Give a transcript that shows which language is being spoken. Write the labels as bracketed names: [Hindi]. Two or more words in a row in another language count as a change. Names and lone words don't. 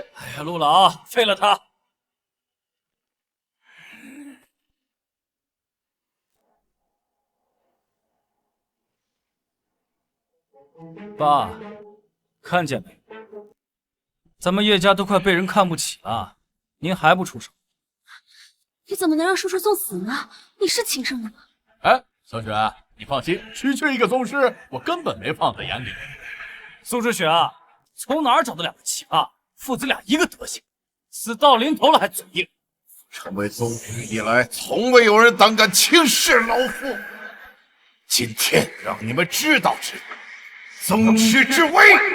[Chinese] 哎呀，陸老，廢了他。爸，看見沒？咱們葉家都快被人看不起了，您還不出手？你怎麼能讓叔叔送死呢？你是親生的嗎？哎，小雪，你放心，區區一個宗師，我根本沒放在眼裡。蘇之雪啊，從哪兒找的兩個奇葩？父子倆一個德行，死到臨頭了還嘴硬。成為宗師以來，從未有人膽敢輕視老夫。今天讓你們知道宗師之威。